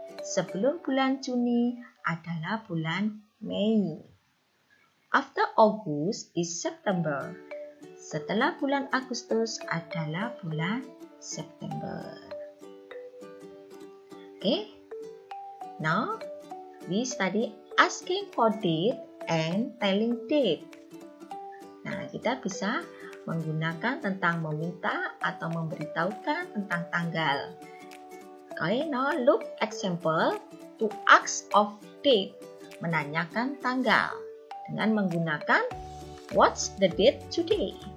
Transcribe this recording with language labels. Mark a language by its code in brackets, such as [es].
[id] Sebelum bulan Juni adalah bulan Mei. [en] After August is September. [id] Setelah bulan Agustus adalah bulan September. [en] Okay, now we study asking for date and telling date. [id] Nah, kita bisa menggunakan tentang meminta atau memberitahukan tentang tanggal. [en] Okay, now look example to ask of date, [id] menanyakan tanggal dengan menggunakan [en] what's the date today?